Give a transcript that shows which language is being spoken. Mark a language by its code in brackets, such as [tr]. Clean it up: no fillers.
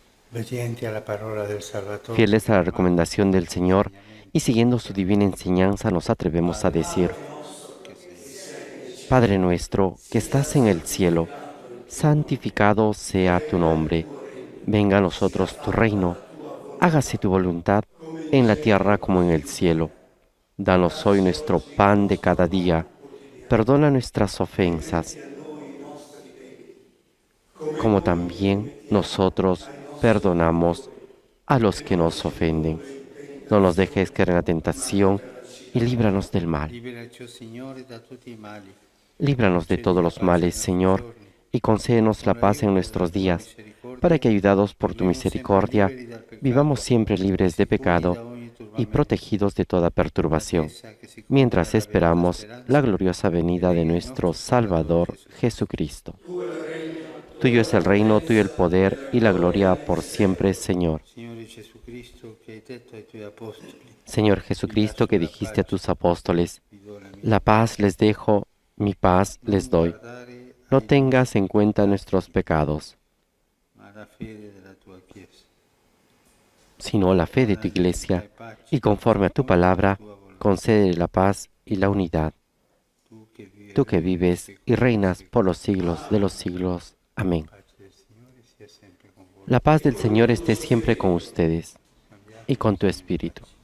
[it] Obbedienti alla parola del Salvatore. [es] Fieles a la recomendación del Señor y siguiendo su divina enseñanza, nos atrevemos a decir: Padre nuestro que estás en el cielo, santificado sea tu nombre. Venga a nosotros tu reino. Hágase tu voluntad en la tierra como en el cielo. Danos hoy nuestro pan de cada día. Perdona nuestras ofensas, como también nosotros perdonamos a los que nos ofenden. No nos dejes caer en la tentación y líbranos del mal. [it] Liberaci, Signore, da tutti i mali. [es] Líbranos de todos los males, Señor, y concédenos la paz en nuestros días, para que, ayudados por tu misericordia, vivamos siempre libres de pecado y protegidos de toda perturbación, mientras esperamos la gloriosa venida de nuestro Salvador Jesucristo. Tuyo es el reino, tuyo el poder y la gloria por siempre, Señor. [it] Signore Jesucristo, che hai detto ai tuoi apostoli, [es] Señor Jesucristo, que dijiste a tus apóstoles, [it] vi do la mia. [es] la paz les dejo, mi paz les doy. [it] Guardare [es] No tengas en cuenta nuestros pecados, [it] ma la fede della tua Chiesa. [es] sino la fe de tu iglesia, y conforme a tu palabra, concede la paz y la unidad. Tú que vives y reinas por los siglos de los siglos. Amén. La paz del Señor esté siempre con ustedes y con tu espíritu.